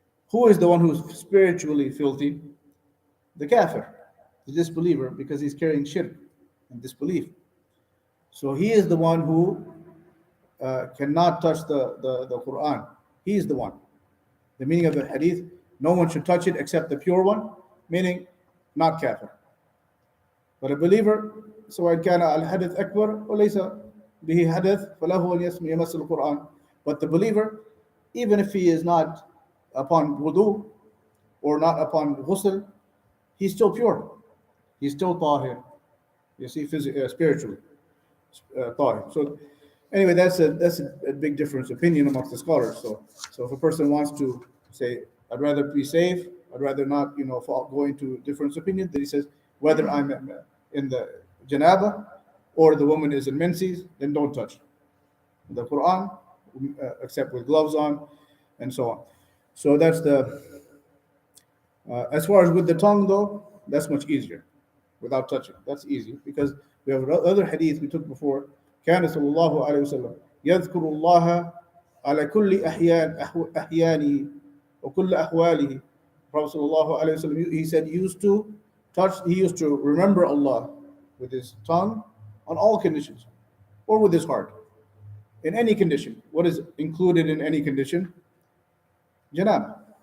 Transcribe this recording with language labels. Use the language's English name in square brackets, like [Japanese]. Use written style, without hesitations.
[English] Who is the one who's spiritually filthy? The kafir, the disbeliever, because he's carrying shirk and disbelief. So he is the one who cannot touch the Quran. He is the one. The meaning of the hadith, no one should touch it except the pure one, meaning not kafir. But a believer, [Arabic] سواء كان الحدث أكبر وليس به حدث فله أن يمس القرآن. [English] But the believer, even if he is not upon wudu or not upon ghusl, he's still pure. He's still tahir. You see, spiritually tahir. So anyway, that's a big difference opinion amongst the scholars. So if a person wants to say, I'd rather be safe, I'd rather not go into difference opinion, then he says, whether I'm in the janaba, or the woman is in menses, then don't touch the Quran, except with gloves on, and so on. So that's the as far as with the tongue though, that's much easier, without touching. That's easy because we have other hadith we took before. [Arabic] كان صلى الله عليه وسلم يذكر الله على كل أحيانه وكل أحواله. [English] Prophet sallallahu alaihi wasallam, he said, he used to remember Allah with his tongue on all conditions, or with his heart, in any condition. What is included in any condition? Janaba.